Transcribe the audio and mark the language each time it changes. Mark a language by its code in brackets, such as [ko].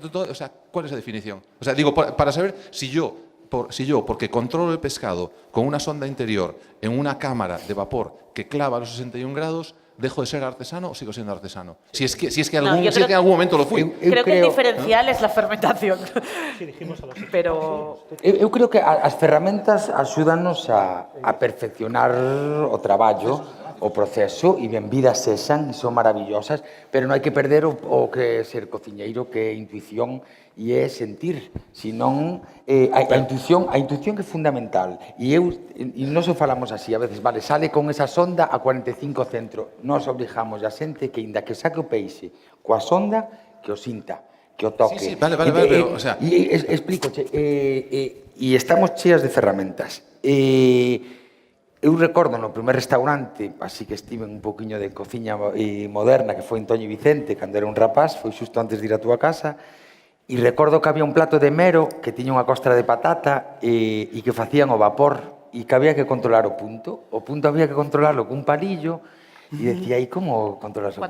[es] O sea, ¿cuál es la definición? O sea, digo, para saber si yo, porque controlo el pescado con una sonda interior en una cámara de vapor que clava a los 61 grados, ¿dejo de ser artesano o sigo siendo artesano? Si es que en algún momento lo fui. Creo que el diferencial es la fermentación. Sí, dijimos a los pero [gl] eu creo que as ferramentas axúdanos a perfeccionar o traballo, o proceso, e benvidas sexan, son maravillosas, pero non hai que perder o que é ser cociñeiro, que é intuición e é sentir, senón a intuición que é fundamental. E nós o falamos así, a veces, vale, sale con esa sonda a 45 centro, nós obligamos a xente que, inda que saque o peixe coa sonda, que o sinta, que o toque. [es] Sí, vale, pero, o sea... [gl] Explícoche, e estamos cheas de ferramentas. Eu recordo no primer restaurante, así que estive un poquinho de cociña moderna, que foi en Toño Vicente, cando era un rapaz, foi xusto antes de ir a túa casa, e recordo que había un plato de mero que tiña unha costra de patata e que facían o vapor e que había que controlar o punto. O punto había que controlarlo cun palillo e decía, ¿y como controlas o punto?